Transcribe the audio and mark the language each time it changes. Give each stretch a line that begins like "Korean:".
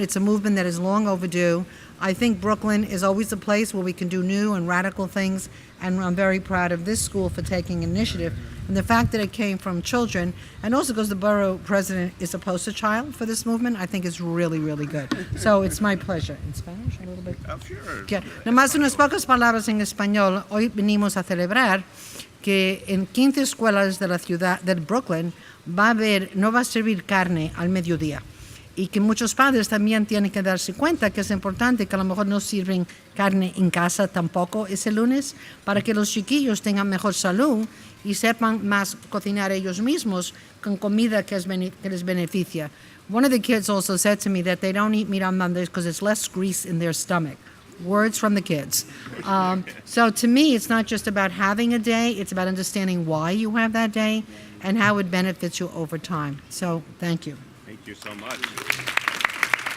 English: It's a movement that is long overdue. I think Brooklyn is always a place where we can do new and radical things, and I'm very proud of this school for taking initiative. And the fact that it came from children, and also because the Borough President is a poster child for this movement, I think is really, really good. So it's my pleasure. In Spanish, a little bit? Oh, sure. Yeah.
Spanish: Nomás unas pocas palabras en español. Hoy venimos a celebrar que en 15 escuelas de la ciudad de Brooklyn no va a servir carne al mediodía. Y que muchos padres también tienen que darse cuenta que es importante que a lo mejor no sirven carne en casa tampoco ese lunes, para que los chiquillos tengan mejor salud y sepan más cocinar ellos mismos con comida que les beneficia.
English: One of the kids also said to me that they don't eat meat on Mondays because it's less grease in their stomach. Words from the kids. So to me, it's not just about having a day, it's about understanding why you have that day and how it benefits you over time. So thank you. Thank you so much.